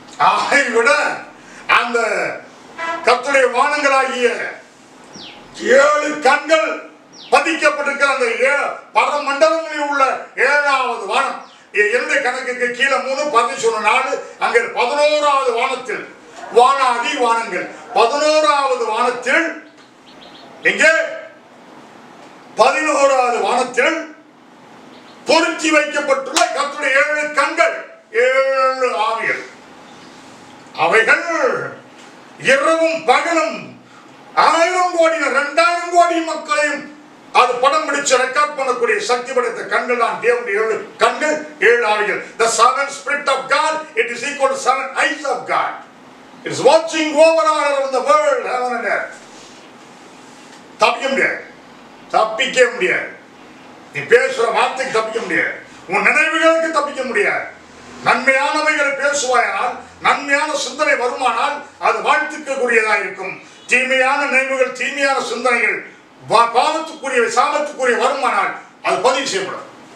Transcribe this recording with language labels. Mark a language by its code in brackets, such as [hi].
[ta] அதை விட அந்த கர்த்தருடைய வானங்களாகிய 7 கண்கள் பதிக்கப்பட்டிருக்கிற அந்த பரமண்டலங்களில் உள்ள 7வது வானம், என்னுடைய கணக்குக்கு கீழே 3 11 4, அங்கே 11வது வானத்தில் வானாதி வானங்கள், 11வது வானத்தில், எங்கே 11வது வானத்தில் பொருத்தி வைக்கப்பட்டுள்ள கர்த்தருடைய 7 கண்கள், 7 ஆவிகள். அவைகள் இரவும் பகலும் 1000 கோடி 2000 கோடி மக்களையும் அது படம் பிடிச்சு ரெக்கார்ட் பண்ணக்கூடிய சக்தி படைத்த கண்கள் தான் தேவனுடைய 7 கண்கள், 7 ஆவிகள். [en] The 7 spirit of God, it is equal to 7 eyes of God. It is watching over all around the world, heaven and earth. [ta] தப்பிக்க முடியாது, தப்பிக்க முடியாது. நீ பேசுற வார்த்தைக்கு தப்பிக்க முடியாது, உன் நினைவுகளுக்கு தப்பிக்க முடியாது. நன்மையானவைகளை பேசுவாயானால், நன்மையான சிந்தனை வருமானால் அது வாழ்த்துக்குரியதாக இருக்கும். தீமையான நினைவுகள், தீமையான சிந்தனைகள் பாவத்துக்குரிய சாபத்துக்குரிய வருமானால் அது பதிவு செய்யப்படும்.